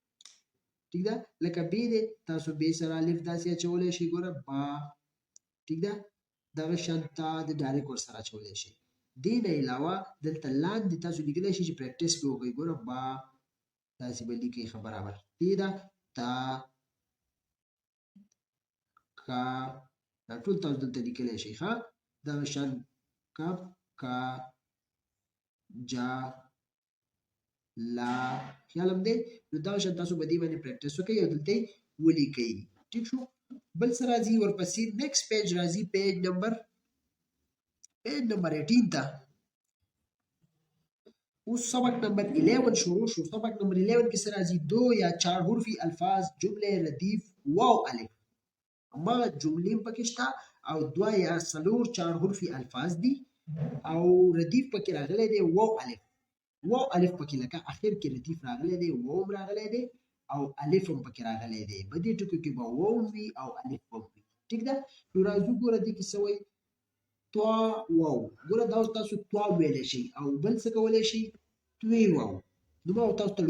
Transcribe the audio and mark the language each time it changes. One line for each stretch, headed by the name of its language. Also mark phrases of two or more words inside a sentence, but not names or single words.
Pashto: ټیک ده لکه بې دی تاسو بې سره الف داسې اچولی شئ ګوره با ټیک ده دغه شان تا د ډایرکټ ورسره اچولی شئ دې نه علاوه دلته لاندې تاسو لیکلی شئ چې پریکټس پې وکړئ ګوره با داسې به لیکئ ښه برابر دې ده تا کا دا ټول تاسو دلته لیکلی شئ ښه دغه شان کف کا جا لا خیال هم دی نو دغه شان تاسو به دې باندې پریکټس وکړئ او دلته یې ولیکئ ټیک شو بل څه راځي ورپسې
English: next page
Pashto: راځي
English: page number
Pashto: 18 ته اوس سبق نمبر 11 شروع شو سبق نمبر 11 کې څه راځي 2 یا 4 حرفي الفاظ جمله ردیف واو الف اما جملې پکې شته او 2 یا 4 حرفي الفاظ دي او ردیف پکې راغلی دی واو الف پکې لکه اخر کې ردیف راغلی دی واو راغلی دی او الف هم پکې راغلی دی په دې ټکو کې به واو وي او الف هم وي ټیک ده نو راځو ګوره دې کې څه وایي توا واو ګوره دا اوس تاسو توا ویلی شئ او بل څه کولی شئ توی واو نو ما تاسو ته